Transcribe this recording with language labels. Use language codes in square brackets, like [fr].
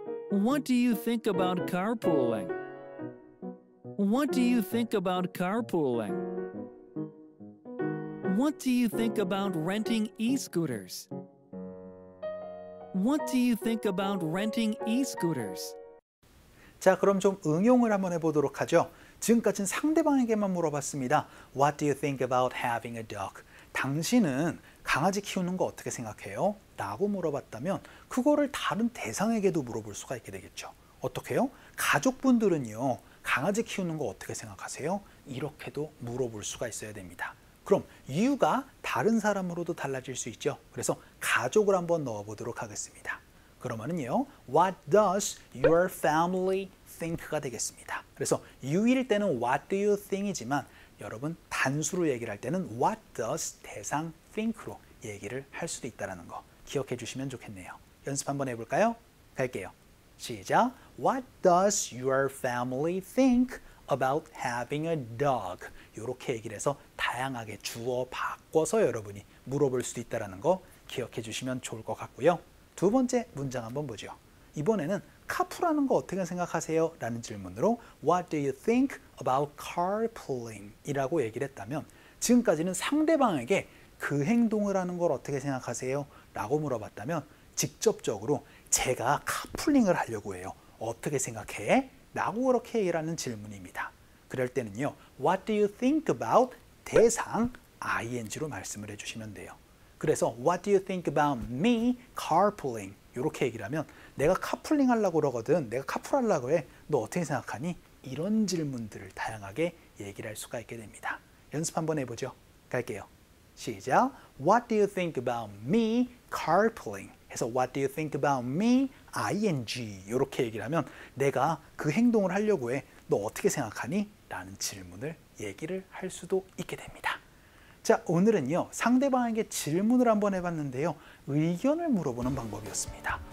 [en] What do you think about carpooling? What do you think about carpooling? What do you think about renting e-scooters? What do you think about renting e-scooters? [ko] 자, 그럼 좀 응용을 한번 해보도록 하죠. 지금까지는 상대방에게만 물어봤습니다. [en] What do you think about having a dog? [ko] 당신은 강아지 키우는 거 어떻게 생각해요? 라고 물어봤다면 그거를 다른 대상에게도 물어볼 수가 있게 되겠죠. 어떻게 해요? 가족분들은요. 강아지 키우는 거 어떻게 생각하세요? 이렇게도 물어볼 수가 있어야 됩니다. 그럼 you가 다른 사람으로도 달라질 수 있죠. 그래서 가족을 한번 넣어보도록 하겠습니다. 그러면은요, [en] What does your family think [ko] 가 되겠습니다. 그래서 you일 때는 [en] What do you think [ko] 이지만 여러분 단수로 얘기를 할 때는 [en] What does [ko] 대상 think로 얘기를 할 수도 있다는 거 기억해 주시면 좋겠네요. 연습 한번 해볼까요? 갈게요. 시작. [en] What does your family think about having a dog? [ko] 이렇게 얘기를 해서 다양하게 주어 바꿔서 여러분이 물어볼 수도 있다는 거 기억해 주시면 좋을 것 같고요. 두 번째 문장 한번 보죠. 이번에는 카풀하는 거 어떻게 생각하세요? 라는 질문으로 [en] What do you think about carpooling? [ko] 이라고 얘기를 했다면 지금까지는 상대방에게 그 행동을 하는 걸 어떻게 생각하세요? 라고 물어봤다면 직접적으로 제가 카풀링을 하려고 해요. 어떻게 생각해? 라고 그렇게 얘기를 하는 질문입니다. 그럴 때는요. [en] What do you think about [ko] 대상 ing로 말씀을 해주시면 돼요. 그래서 [en] What do you think about me carpooling? [ko] 이렇게 얘기를 하면 내가 카풀링 하려고 그러거든. 내가 카풀하려고 해. 너 어떻게 생각하니? 이런 질문들을 다양하게 얘기를 할 수가 있게 됩니다. 연습 한번 해보죠. 갈게요. 시작. [en] What do you think about me carpooling? [ko] 해서 [en] What do you think about me? [ko] ing 이렇게 얘기를 하면 내가 그 행동을 하려고 해. 너 어떻게 생각하니? 라는 질문을 얘기를 할 수도 있게 됩니다. 자, 오늘은요. 상대방에게 질문을 한번 해봤는데요. 의견을 물어보는 방법이었습니다.